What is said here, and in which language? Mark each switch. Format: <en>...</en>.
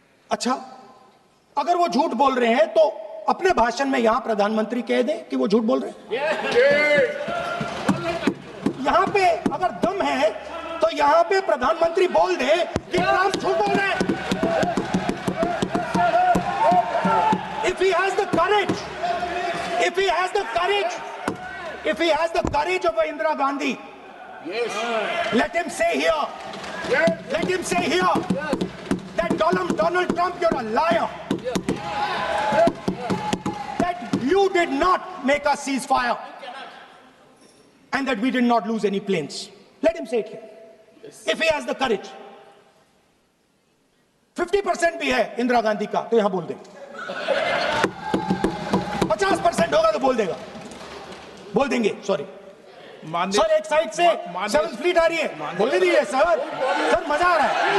<hi>अच्छा, अगर वो झूठ बोल रहे हैं तो अपने भाषण में यहां प्रधानमंत्री कह दें कि वो झूठ बोल रहे हैं। यहां पे अगर दम है तो यहां पे प्रधानमंत्री बोल दे कि ट्रंप झूठ बोल रहे हैं।</hi> <en>If he has the courage, if he has the courage, if he has the courage of Indira Gandhi, let him say here, let him say here that Donald Trump, you're a liar. That you did not make a ceasefire and that we did not lose any planes. Let him say it here. If he has the courage.</en> <hi>50% भी है इंदिरा गांधी का तो यहां बोल देंगे, 50% होगा तो बोल देगा, बोल देंगे। सॉरी सर, एक साइड से 7th फ्लीट आ रही है, बोल दीजिए सर, मजा आ रहा है।</hi>